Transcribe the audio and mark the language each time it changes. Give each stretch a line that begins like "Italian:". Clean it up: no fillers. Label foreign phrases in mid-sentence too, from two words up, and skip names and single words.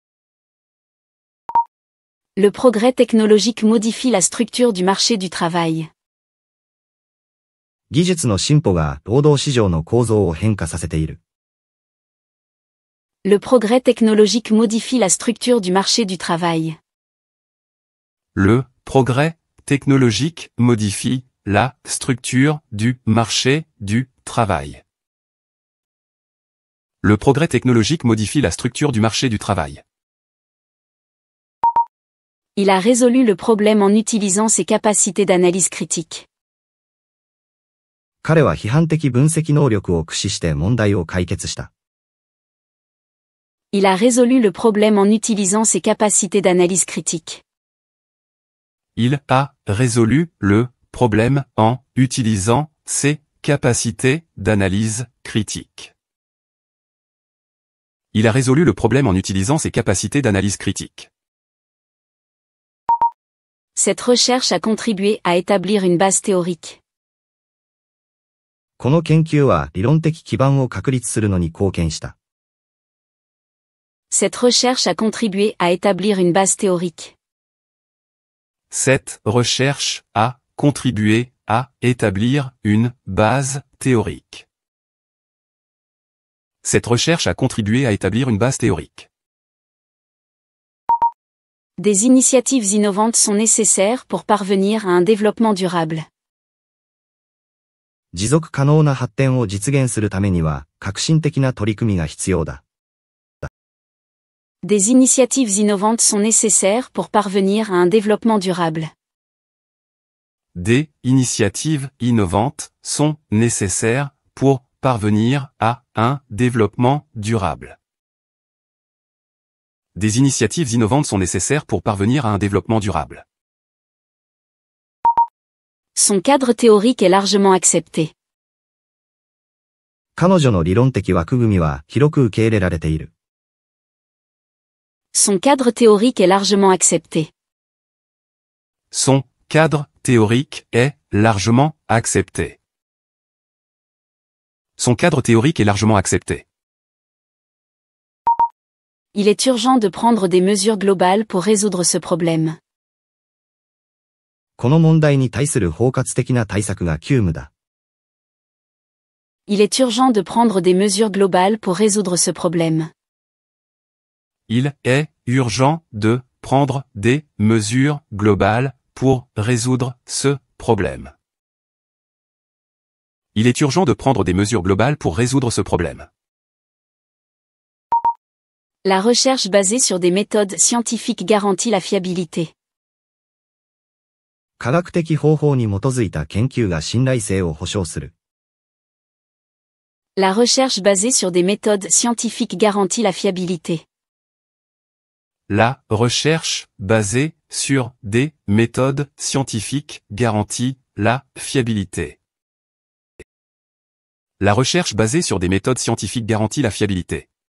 French: Le progrès technologique modifie la structure du marché du travail.
Japanese: 技術の進歩が労働市場の構造を変化させている。
French: Le progrès technologique modifie la structure du marché du travail. Le progrès technologique modifie la structure du marché du travail. Le progrès technologique modifie la structure du marché du travail. Il a résolu le problème en utilisant ses capacités d'analyse critique.
Japanese: 彼は批判的分析能力を駆使して問題を解決した。
French: Il a résolu le problème en utilisant ses capacités d'analyse critique. Il a résolu le problème en utilisant ses capacités d'analyse critique. Il a résolu le problème en utilisant ses capacités d'analyse critique. Cette recherche a contribué à établir une base théorique.
Japanese: この研究は理論的基盤を確立するのに貢献した。
French: Cette recherche a contribué à établir une base théorique. Cette recherche a contribué à établir une base théorique. Cette recherche a contribué à établir une base théorique. Des initiatives innovantes sont nécessaires pour parvenir à un développement durable.
Japanese: 持続可能な発展を実現するためには、革新的な取り組みが必要だ。
French: Des initiatives innovantes sont nécessaires pour parvenir à un développement durable. Des initiatives innovantes sont nécessaires pour parvenir à un développement durable. Des initiatives innovantes sont nécessaires pour parvenir à un développement durable. Son cadre théorique est largement accepté.
Japanese: 彼女の理論的枠組みは広く受け入れられている。
French: Son cadre théorique est largement accepté. Son cadre théorique est largement accepté. Son cadre théorique est largement accepté. Il est urgent de prendre des mesures globales pour résoudre ce problème.
Japanese: この問題に対する包括的な対策が急務だ。
French: Il est urgent de prendre des mesures globales pour résoudre ce problème. Il est urgent de prendre des mesures globales pour résoudre ce problème. Il est urgent de prendre des mesures globales pour résoudre ce problème. La recherche basée sur des méthodes scientifiques garantit la fiabilité.
Japanese: 科学的方法に基づいた研究が信頼性を保証する。
French: La recherche basée sur des méthodes scientifiques garantit la fiabilité. La recherche basée sur des méthodes scientifiques garantit la fiabilité. La recherche basée sur des méthodes scientifiques garantit la fiabilité.